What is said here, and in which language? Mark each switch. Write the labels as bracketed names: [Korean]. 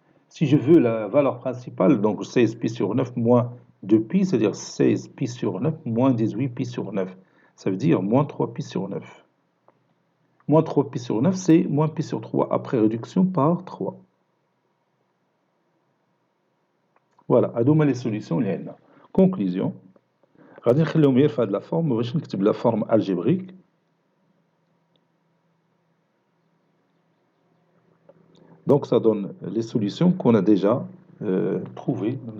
[French] Si je veux la valeur principale, donc 16 pi sur 9 moins 2 pi, c'est-à-dire 16 pi sur 9 moins 18 pi sur 9. Ça veut dire moins 3 pi sur 9. Moins 3 pi sur 9, c'est moins pi sur 3, après réduction par 3. Voilà, [Arabic] هذوما [French] les solutions [Arabic] اللي عندنا. [French] Conclusion. [Arabic] غادي نخليهم غير في هذه لا فورم باش نكتب لا فورم الجبريك. [French] Donc ça donne les solutions qu'on a déjà trouvées.